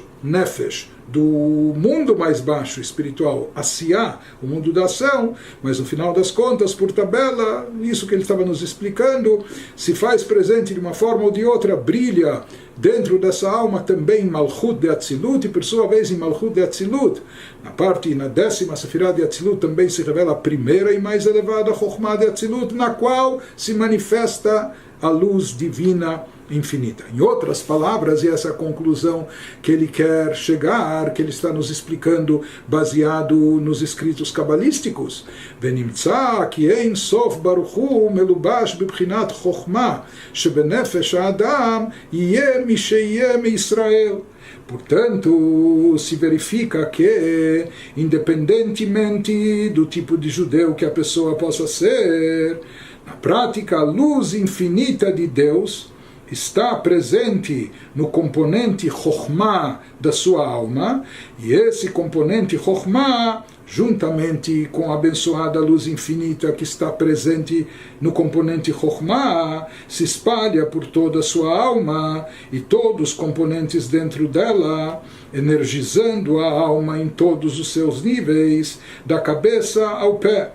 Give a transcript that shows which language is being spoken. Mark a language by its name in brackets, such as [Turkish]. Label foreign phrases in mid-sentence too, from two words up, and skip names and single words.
[Portuguese] Nefesh, do mundo mais baixo espiritual, Asiá, o mundo da ação, mas no final das contas, por tabela, isso que ele estava nos explicando, se faz presente de uma forma ou de outra, brilha dentro dessa alma também Malchut de Atzilut, e por sua vez em Malchut de Atzilut, na parte, na 10ª Sefirah de Atzilut, também se revela a primeira e mais elevada Chokhmah de Atzilut, na qual se manifesta a luz divina infinita. Em outras palavras, e essa é a conclusão que ele quer chegar, que ele está nos explicando baseado nos escritos cabalísticos. [Hebrew] ונמצא כי אין סוף ברוך הוא מלובש בבחינת חכמה שבנפש האדם יהיה מי שיהיה מישראל. [Portuguese] Portanto, se verifica que, independentemente do tipo de judeu que a pessoa possa ser, na prática, a luz infinita de Deus está presente no componente Chokhmah da sua alma, e esse componente Chokhmah, juntamente com a abençoada luz infinita que está presente no componente Chokhmah, se espalha por toda a sua alma e todos os componentes dentro dela, energizando a alma em todos os seus níveis, da cabeça ao pé.